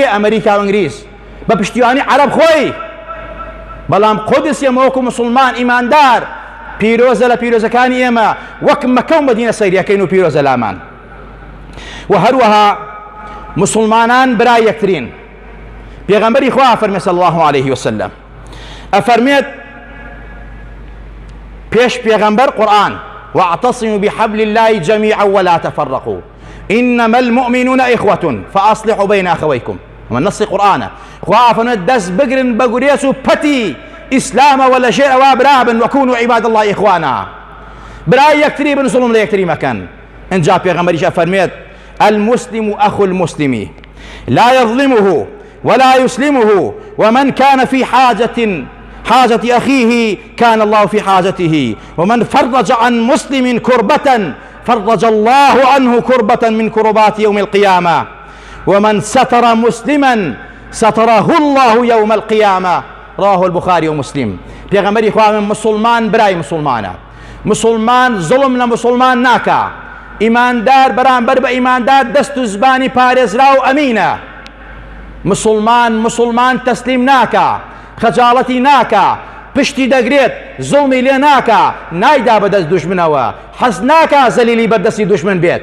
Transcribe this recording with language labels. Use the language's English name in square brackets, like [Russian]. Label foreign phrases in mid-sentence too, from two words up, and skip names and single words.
[Central Kurdish] ئەمریکا و ئینگلیز، بە پشتیوانی عەرەب خۆی. بەڵام قودس ئێمە وەکو مسلمان ئیماندار پیرۆزە لە پیرۆزەکانی ئێمە، وەک مەکە و مەدینە سەیریەکەین و پیرۆزە لامان. و هەروەها مسلمانان برای یەکترین. پێغەمبەری خوا فەرمێ [Arabic] صلی الله عليه وسلم، [Central Kurdish] ئەفەرمێت پێش پێغەمبەر قورئان [Arabic] واعتصموا بحبل الله جميعا ولا تفرقوا إنما المؤمنون إخوة فأصلحوا بين أخويكم. ومن نص قرآن [Central Kurdish] خوا فەرمێت دەست بگرن بە گورێز و پەتی ئیسلامە [Arabic] ولا شيء وابرابن وكونوا عباد الله إخوانا. [Central Kurdish] برای یەکتری بن، زوڵم لە یەکتری مەکەن. اینجا پێغەمبەریش ئەفەرمێت [Arabic] المسلم أخو المسلم لا يظلمه ولا يسلمه ومن كان في حاجة أخيه كان الله في حاجته ومن فرج عن مسلم كربة فرج الله عنه كربة من كربات يوم القيامة ومن ستر مسلما ستره الله يوم القيامة. رواه البخاري ومسلم. [Central Kurdish] پێغەمبەری خوا من مسلمان برای مسلمانە، مسلمان زوڵم لە مسلمان ناکا، ئیماندار بەرامبەر بە ئیماندار دەست و زبانی پارێزرا و ئەمینە. مسلمان تەسلیم ناکا، خەجاڵەتی ناکا، پشتی دەگرێت، زوڵمی لێ ناکا، نایدا بەدەست دوژمنەوە، حەز ناکا زەلیلی بەردەستی دوژمن بێت.